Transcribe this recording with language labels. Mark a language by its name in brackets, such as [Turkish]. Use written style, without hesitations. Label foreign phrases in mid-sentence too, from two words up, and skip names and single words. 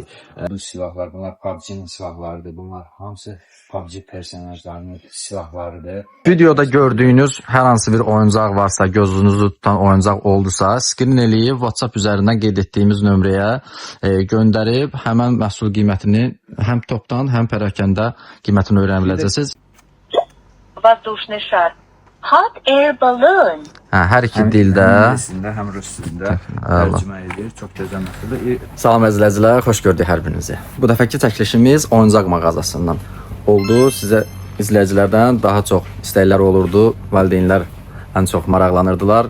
[Azerbaijani] Bu silahlar, bunlar PUBG-nin silahlarıdır. Bunlar hamısı PUBG personajlarının silahlarıdır. Videoda gördüyünüz hər hansı bir oyuncaq varsa, gözünüzü tutan oyuncaq oldusa, skrin eləyib WhatsApp üzərindən qeyd etdiyimiz nömrəyə göndərib həmən məhsul qiymətini həm topdan, həm pərakəndə qiymətini öyrənə biləcəksiniz. [Russian] Воздушный шар. [English] Hot air balloon. [Azerbaijani] Hər iki dildə. Həm ingilisində, həm rus dilində tərcümə edir. Çox gözəl məqsəddir. Salam əzizləyicilər, xoş gördük hər birinizi. Bu dəfəki çəkilişimiz oyuncaq mağazasından oldu. Sizə izləyicilərdən daha çox istəklər olurdu. Valideynlər ən çox maraqlanırdılar.